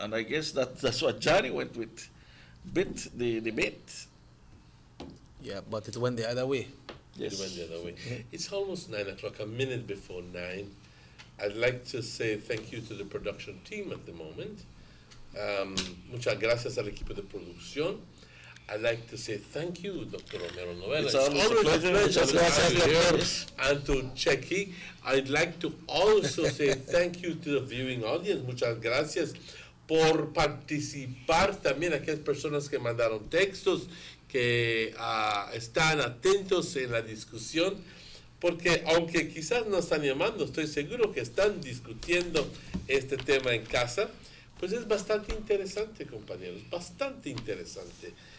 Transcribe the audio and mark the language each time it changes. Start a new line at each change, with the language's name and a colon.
English: And I guess that's what Johnny went with. Bit the bit. Yeah, but it went the other way. Yes. It went the other way. It's almost 9 o'clock, a minute before 9. I'd like to say thank you to the production team at the moment.
Spanish: Muchas gracias al equipo de producción.
English: I'd like to say thank you, Dr. Romero Novella. It's always a pleasure to have you here. And to Checky. I'd like to also say thank you to the viewing audience.
Spanish: Muchas gracias por participar. También a aquellas personas que mandaron textos, que están atentos en la discusión, porque aunque quizás no están llamando, estoy seguro que están discutiendo este tema en casa, pues es bastante interesante, compañeros, bastante interesante.